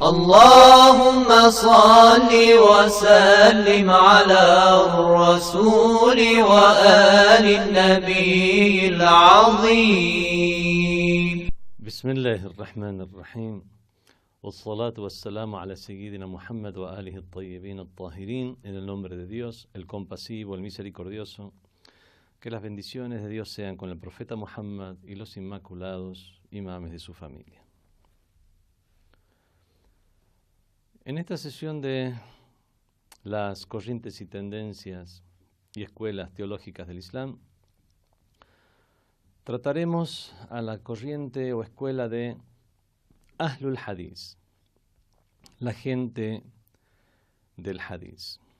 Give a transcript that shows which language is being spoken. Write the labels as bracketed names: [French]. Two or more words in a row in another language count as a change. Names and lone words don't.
[Arabic] اللهم صل وسلم على الرسول وآل النبي العظيم. بسم الله الرحمن الرحيم، والصلاة والسلام على سيدنا محمد وآله الطيبين الطاهرين. [Spanish] En el nombre de Dios, el compasivo, el misericordioso, que las bendiciones de Dios sean con el profeta Muhammad y los inmaculados imames de su familia. En esta sesión de las corrientes y tendencias y escuelas teológicas del Islam, trataremos a la corriente o escuela de Ahlul Hadith, la gente del Hadith.